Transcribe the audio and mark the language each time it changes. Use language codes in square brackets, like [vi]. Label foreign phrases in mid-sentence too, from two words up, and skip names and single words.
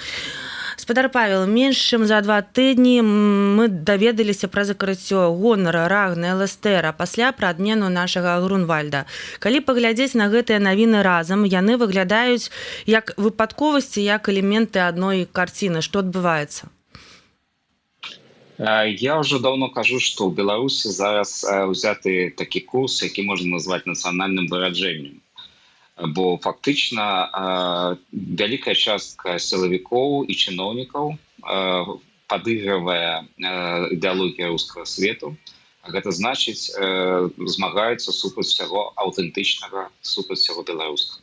[be] Спадар Павел, менш чым за 2 тыдні мы даведаліся пра закрыццё Гонара, Рагны, Элестэра, пасля пра адмену нашага Грунвальда. Калі паглядзець на гэтыя навіны разам, яны выглядаюць як выпадковасці, як элементы адной карціны. Што адбываецца? [ru] Я уже давно [be] кажу, [ru] что в Беларуси [be] зараз взяты такі курс, які можна назваць нацыянальным выраджэннем. Бо фактычна вялікая частка сілавікоў і чыноўнікаў падыгрывае ідэалогія рускага свету. Гэта значыць, змагаюцца супраць усяго аўтэнтычнага, супраць усяго беларускага.